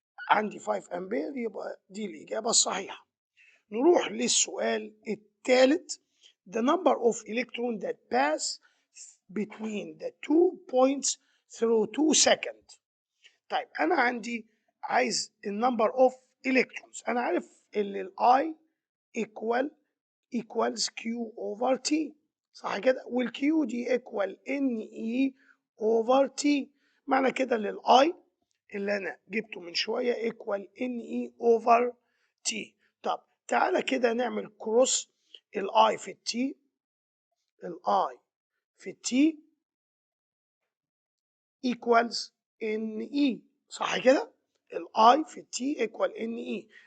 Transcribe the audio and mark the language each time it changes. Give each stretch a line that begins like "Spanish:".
Arabic: عندي 5 أمبير، يبقى دي الإجابة الصحيحة. نروح للسؤال الثالث.
English: The number of electrons that pass between the 2 points through 2 seconds.
Arabic: طيب أنا عندي عايز
English: number of electrons.
Arabic: أنا عارف إن ال
English: I equals Q over T،
Arabic: صح كده؟ وال Q دي
English: equal NE over T.
Arabic: معنى كده إن ال I اللي أنا جبته من شوية
English: equal NE over T.
Arabic: طب تعالى كده نعمل كروس الاي في التي، الاي في التي equals ان اي، صح كده؟ الاي في التي equal ان اي.